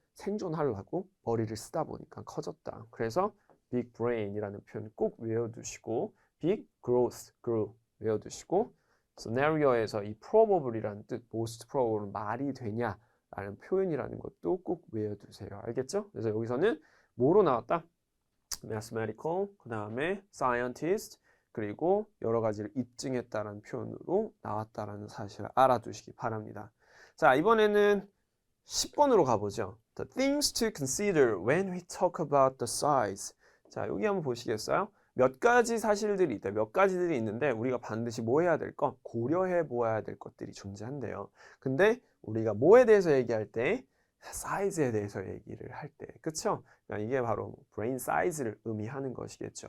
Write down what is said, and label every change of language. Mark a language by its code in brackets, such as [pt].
[ko] 생존하려고 머리를 쓰다 보니까 커졌다. 그래서 big brain이라는 표현 꼭 외워두시고 big growth, grow 외워두시고 scenario에서 이 probable이라는 뜻, most probable은 말이 되냐라는 표현이라는 것도 꼭 외워두세요. 알겠죠? 그래서 여기서는 뭐로 나왔다? mathematical, 그 다음에 scientist, 그리고 여러 가지를 입증했다라는 표현으로 나왔다라는 사실을 알아두시기 바랍니다. 자, 이번에는 10번으로 가보죠. [en] The things to consider when we talk about the size. [ko] 자, 여기 한번 보시겠어요? 몇 가지 사실들이 있다. 몇 가지들이 있는데 우리가 반드시 뭐 해야 될 것? 고려해 보아야 될 것들이 존재한대요. 근데 우리가 뭐에 대해서 얘기할 때? 사이즈에 대해서 얘기를 할 때. 그쵸? 그러니까 이게 바로 브레인 사이즈를 의미하는 것이겠죠.